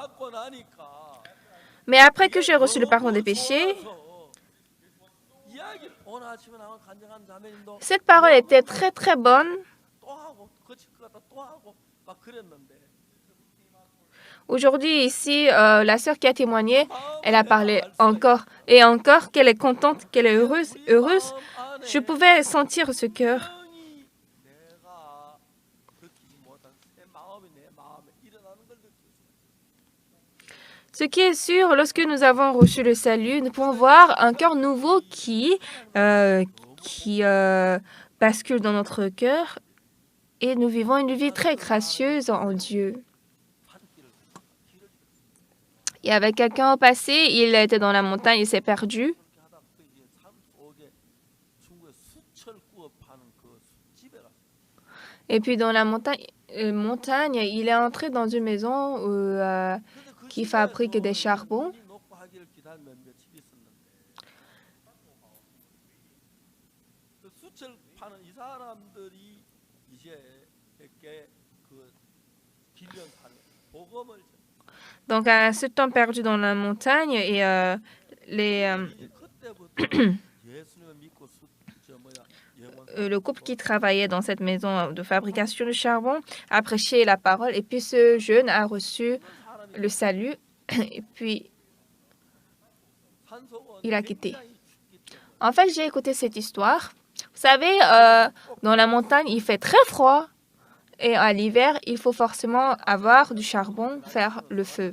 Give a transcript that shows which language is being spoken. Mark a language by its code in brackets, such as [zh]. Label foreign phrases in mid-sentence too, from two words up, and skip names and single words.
[fr] Mais après que j'ai reçu le pardon des péchés, cette parole était très très bonne. Aujourd'hui, ici, la sœur qui a témoigné, elle a parlé encore et encore qu'elle est contente, qu'elle est heureuse. Je pouvais sentir ce cœur. [ko] 분명히 내가 느끼지 못한 새 마음이 내 마음에 일어나는 걸 느꼈어요. [fr] Ce qui est sûr, lorsque nous avons reçu le salut, nous pouvons voir un cœur nouveau qui bascule dans notre cœur et nous vivons une vie très gracieuse en Dieu. Il y avait quelqu'un au passé, il était dans la montagne, il s'est perdu. [ko] 그렇게 하다 그 삶 속에 중국의 수철구워 파는 그 집에 갔어요. [fr] Et puis dans la montagne, il est entré dans une maison [ko] 근데 그 [fr] qui fabrique des [ko] 집에서 [fr] charbons. [ko] 눈이 녹고 하기를 기다리며 며칠 있었는데 그 수철 파는 이 사람들이 이제 이렇게 그 길령산에 복음을 [fr] Donc à ce temps perdu dans la montagne et [ko] 그때부터 예수님을 믿고 [fr] le couple qui travaillait dans cette maison de fabrication de charbon a prêché la parole et puis ce jeune a reçu le salut et puis il a quitté. En fait, j'ai écouté cette histoire. Vous savez, dans la montagne, il fait très froid et à l'hiver, il faut forcément avoir du charbon, faire le feu.